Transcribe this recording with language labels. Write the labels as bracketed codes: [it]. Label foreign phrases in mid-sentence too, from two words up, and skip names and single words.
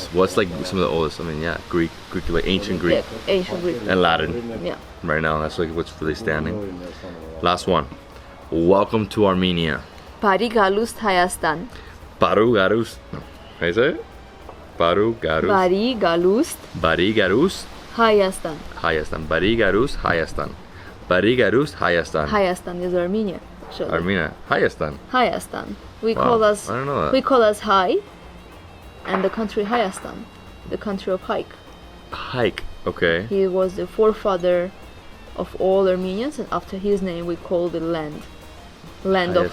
[en] What's like some of the oldest? I mean, yeah, Greek, like ancient Greek. Yeah, ancient Greek. And Latin. Yeah. Right now, that's like what's really standing. Last one. Welcome to Armenia. [hy] Բարի գալուստ Հայաստան. Բարի գալուստ. [en] How you say it? [hy] Բարի գալուստ. Բարի գալուստ Բարի գալուստ. Հայաստան. Հայաստան։ Բարի գալուստ։ Հայաստան։ Բարի գալուստ։ Հայաստան. [en] Hayastan is Armenia. Actually. Armenia. Hayastan. Hayastan. We Wow, call us I don't know that. we call us Hay, and the country Hayastan, the country of hike. Hike. Okay. He was the forefather of all Armenians, and after his name we call the land of